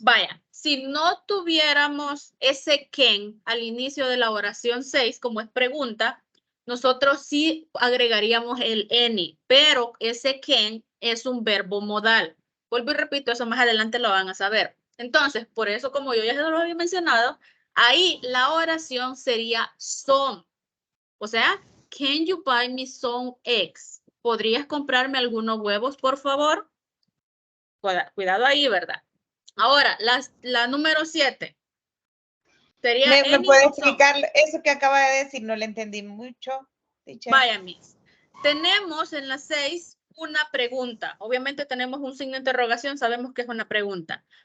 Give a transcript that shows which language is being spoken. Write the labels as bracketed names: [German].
[Spanish] vaya, si no tuviéramos ese can al inicio de la oración 6, como es pregunta, nosotros sí agregaríamos el any, pero ese can es un verbo modal. Vuelvo y repito, eso más adelante lo van a saber. Entonces, por eso, como yo ya se lo había mencionado, ahí la oración sería some. O sea, [English] can you buy me some eggs? [Spanish] ¿Podrías comprarme algunos huevos, por favor? Cuidado ahí, ¿verdad? Ahora, la número 7. Sería ¿Me [English] any [Spanish] puede [English] o some. [Spanish] explicar eso que acaba de decir? No le entendí mucho, teacher. Vaya, Miss. Tenemos en la 6 una pregunta. Obviamente tenemos un signo de interrogación, sabemos que es una pregunta.